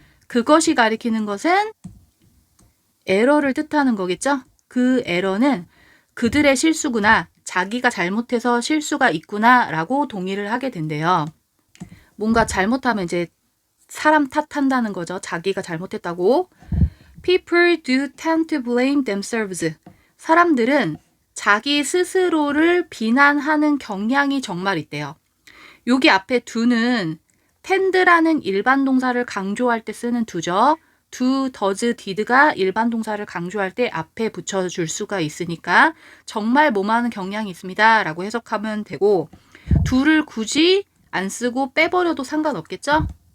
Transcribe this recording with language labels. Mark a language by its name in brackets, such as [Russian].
[Korean] 그것이 가리키는 것은 에러를 뜻하는 거겠죠? 그 에러는 그들의 실수구나, 자기가 잘못해서 실수가 있구나 라고 동의를 하게 된대요. 뭔가 잘못하면 이제 사람 탓한다는 거죠. 자기가 잘못했다고. [English] People do tend to blame themselves. [Korean] 사람들은 자기 스스로를 비난하는 경향이 정말 있대요. 여기 앞에 do는 tend라는 일반 동사를 강조할 때 쓰는 do죠. do, does, did가 일반 동사를 강조할 때 앞에 붙여줄 수가 있으니까 정말 뭐하는 경향이 있습니다 라고 해석하면 되고, do를 굳이 안 쓰고 빼버려도 상관없겠죠?